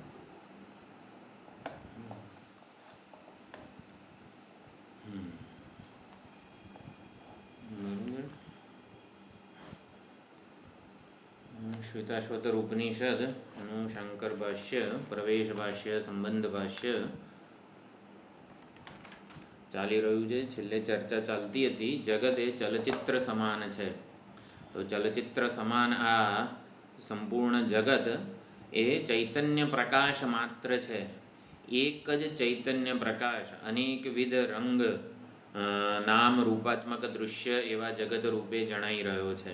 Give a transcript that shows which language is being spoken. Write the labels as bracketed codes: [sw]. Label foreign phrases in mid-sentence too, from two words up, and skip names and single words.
[gu] श्वेताश्वतर उपनिषद शंकर भाष्य प्रवेश भाष्य संबंध भाष्य ચાલી રહ્યું છે। છેલ્લે ચર્ચા ચાલતી હતી જગત એ ચલચિત્ર સમાન છે। તો ચલચિત્ર સમાન આ સંપૂર્ણ જગત એ ચૈતન્ય પ્રકાશ માત્ર છે। એક જ ચૈતન્ય પ્રકાશ અનેકવિધ રંગ નામ રૂપાત્મક દૃશ્ય એવા જગત રૂપે જણાઈ રહ્યો છે।